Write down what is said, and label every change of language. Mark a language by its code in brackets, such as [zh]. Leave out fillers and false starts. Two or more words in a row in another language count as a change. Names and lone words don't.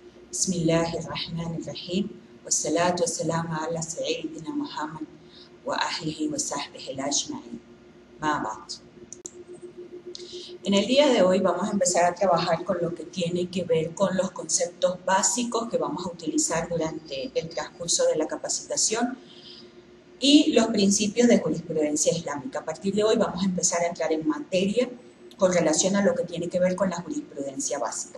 [ar] بسم الله الرحمن الرحيم. والصلاة والسلام على سيدنا محمد وأهله وصحبه أجمعين. أما بعد. [es] En el día de hoy vamos a empezar a trabajar con lo que tiene que ver con los conceptos básicos que vamos a utilizar durante el transcurso de la capacitación y los principios de jurisprudencia islámica. A partir de hoy vamos a empezar a entrar en materia con relación a lo que tiene que ver con la jurisprudencia básica.